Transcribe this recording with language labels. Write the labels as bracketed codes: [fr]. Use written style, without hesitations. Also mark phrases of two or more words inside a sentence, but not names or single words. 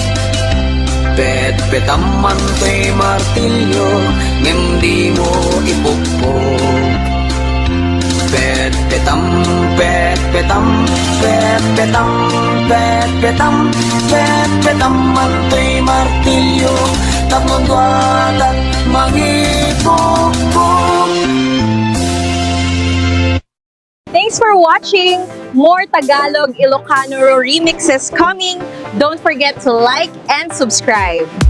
[ilo] Petaman ti martilyo, ngem di mo ipukpok. Petam, petaman ti martilyo, tapno duadat mangipukpok. [en] Thanks for watching! More Tagalog Ilocano remixes coming. Don't forget to like and subscribe.